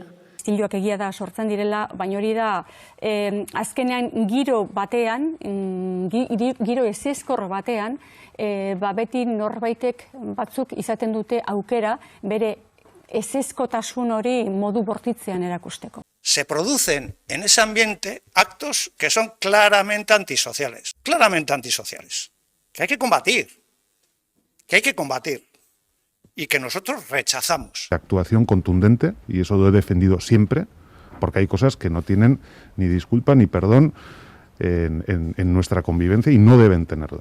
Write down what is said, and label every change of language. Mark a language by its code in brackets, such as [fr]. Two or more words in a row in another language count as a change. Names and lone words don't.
[eu] Istiluak egia da sortzen direla, baina hori da azkenean giro batean, giro ezezkor batean, beti norbaitek batzuk izaten dute aukera bere ezezkotasun hori modu bortitzean erakusteko. [es] Se producen en ese ambiente actos que son claramente antisociales, que hay que combatir y que nosotros rechazamos. Actuación contundente, y eso lo he defendido siempre, porque hay cosas que no tienen ni disculpa ni perdón en nuestra convivencia y no deben tenerla.